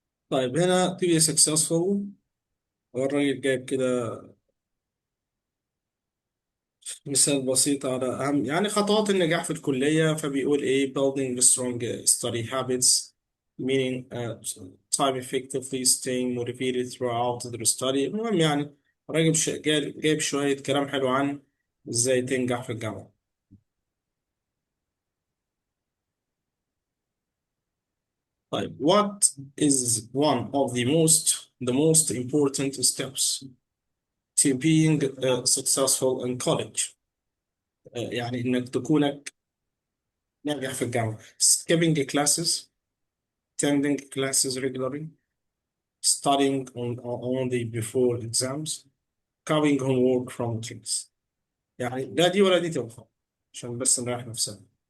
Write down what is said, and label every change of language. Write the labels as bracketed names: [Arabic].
[Arabic] طيب هنا [English] to be successful [Arabic] هو الراجل جايب كده مثال بسيط على أهم يعني خطوات النجاح في الكلية، فبيقول إيه [English] building strong study habits meaning time effectively staying motivated throughout the study. [Arabic] المهم يعني راجل جايب شوية كلام حلو عن إزاي تنجح في الجامعة. طيب [English] what is one of the most important steps to being successful in college؟ [Arabic] يعني إنك تكونك ناجح في الجامعة. [English] skipping classes, attending classes regularly, studying only before exams, copying homework from teachers. [Arabic] يعني لا دي ولا دي تنفع عشان بس نريح نفسنا.